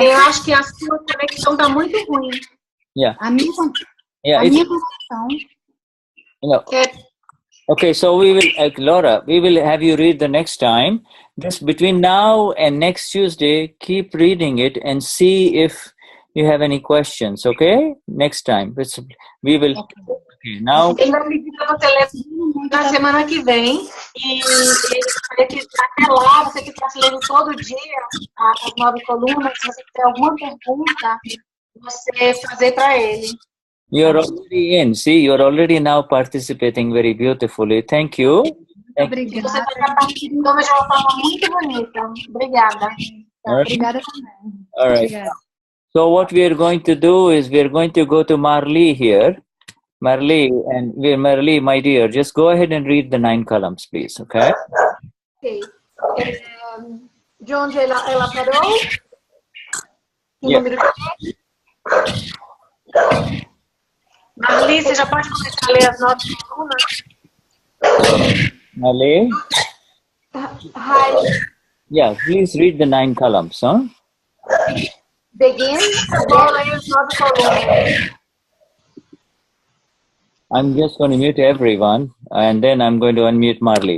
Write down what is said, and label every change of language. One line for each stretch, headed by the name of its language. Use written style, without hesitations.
Portuguese: Eu acho que a sua conexão está muito ruim.
English: Yeah.
Portuguese: A minha
English: Yeah.
Portuguese: conexão
English: Okay, so we will, Laura, we will have you read the next time. Just between now and next Tuesday, keep reading it and see if you have any questions, okay? Next time. We will. Okay, now.
Portuguese: Ele vai pedir para você ler na semana que vem. E ele gostaria que até lá você ficasse lendo todo dia as 9 colunas. Se você tiver alguma pergunta, você fazer para ele.
English: You're already in. See, you're already now participating very beautifully. Thank you.
Portuguese: E você está participando de uma forma muito bonita. Obrigada. Obrigada também.
English: All right.
Portuguese: Obrigada.
English: So what we are going to do is we are going to go to Marley here. Marley, Marley, my dear, just go ahead and read the 9 columns, please, okay?
Portuguese: Ok. De onde ela parou?
English: Yeah.
Portuguese: Número 3. Marli, você já pode começar a ler as 9 colunas?
English: Marley? Hi. Yeah, please read the 9 columns, huh? Begin.
Portuguese: Vou ler as 9 colunas.
English: I'm just going to mute everyone and then I'm going to unmute Marley.